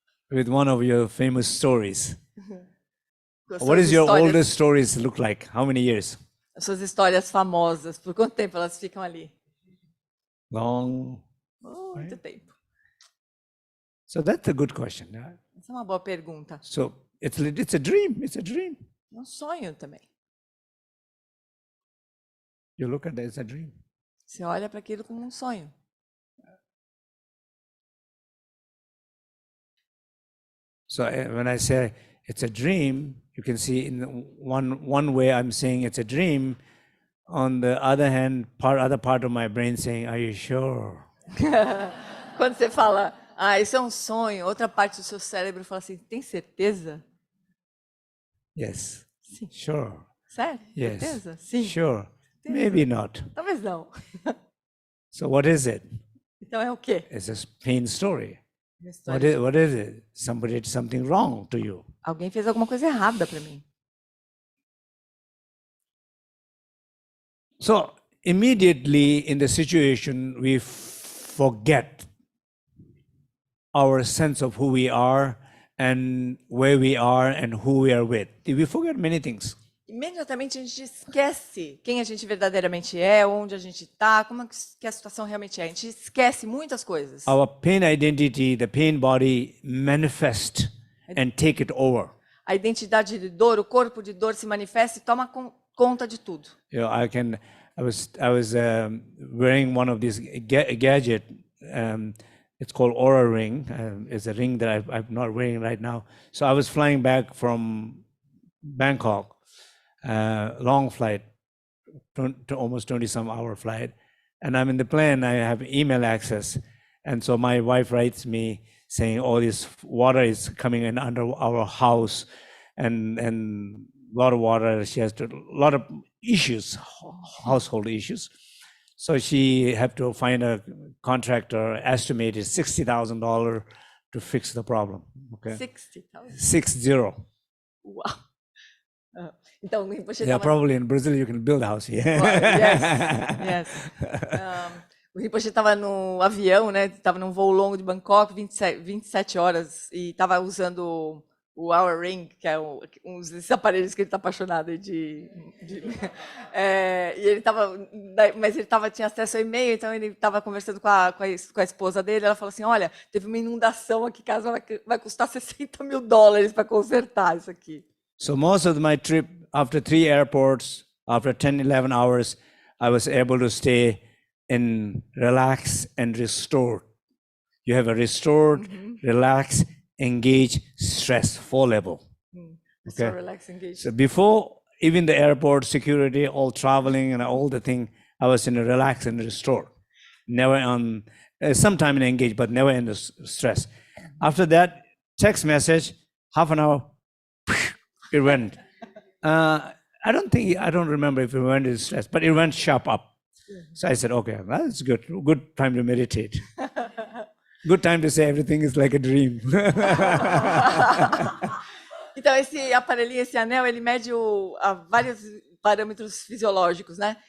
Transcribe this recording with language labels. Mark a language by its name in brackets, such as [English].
[English] With one of your famous stories. [Portuguese] Com as [English] What [Portuguese] suas [English] is your [Portuguese] histórias- [English] oldest stories look like? How many years? [Portuguese] As suas histórias famosas, por quanto tempo elas ficam ali? [English] Long. [Portuguese] Muito tempo. [English] So that's a good question. Yeah? [Portuguese] Essa é uma boa pergunta. [English] So it's a dream. It's a dream. [Portuguese] É um sonho também. [English] You look at it, it's a dream. [Portuguese] Você olha para aquilo como um sonho. [English] So when I say it's a dream, you can see in one way I'm saying it's a dream. On the other hand, other part of my brain saying, "Are you sure?" [Portuguese] Quando você fala, isso é um sonho, outra parte do seu cérebro fala assim, tem certeza? [English] Yes. [Portuguese] Sim. [English] Sure. [Portuguese] Sério? [English] Yes. [Portuguese] Certeza? Sim. [English] Sure. Maybe not. [Portuguese] Talvez não. [English] So what is it? [Portuguese] Então é o quê? [English] It's a pain story. [Portuguese] Uma história [English] What is it? Somebody did something wrong to you. [Portuguese] Alguém fez alguma coisa errada para mim. [English] So immediately in the situation, we forget our sense of who we are and where we are and who we are with. We forget many things. [Portuguese] Imediatamente a gente esquece quem a gente verdadeiramente é, onde a gente está, como é que a situação realmente é. A gente esquece muitas coisas. [English] Our pain identity, the pain body manifest and take it over. [Portuguese] A identidade de dor, o corpo de dor se manifesta e toma conta de tudo. [English] You know, I was wearing one of these gadget. It's called Aura Ring. It's a ring that I'm not wearing right now. So I was flying back from Bangkok, long flight, to almost 20-some hour flight. And I'm in the plane, I have email access. And so my wife writes me saying, all this water is coming in under our house and a lot of water. She has a lot of issues, household issues. So she had to find a contractor, estimated $60,000 to fix the problem. Okay. 60,000. 60. [Portuguese] Uau! Então, o Rinpoche [English] Yeah, [Portuguese] tava... [English] probably in Brazil you can build a house here. Yes. [Portuguese] O Rinpoche estava no avião, né? Estava num voo longo de Bangkok, 27 horas, e estava usando o Hour Ring, que é um desses aparelhos que ele está apaixonado e ele estava, mas ele tinha acesso ao e-mail, então ele estava conversando com a esposa dele. Ela falou assim: olha, teve uma inundação aqui em casa, vai custar $60 mil para consertar isso aqui. [English] So most of my trip, after 3 airports, after 10, 11 hours, I was able to stay in relax and restored. You have a restored, relax, engage, stress, 4 level. So relax, engage. So before even the airport security, all traveling and all the thing, I was in a relax and restored. Never on, sometime in engage, but never in the stress. After that, text message, half an hour, it went. I don't remember if it went in stress, but it went sharp up. So I said, okay, that's good. Good time to meditate. Good time to say everything is like a dream. [Portuguese] Então, esse aparelhinho, esse anel, ele mede vários parâmetros fisiológicos, né?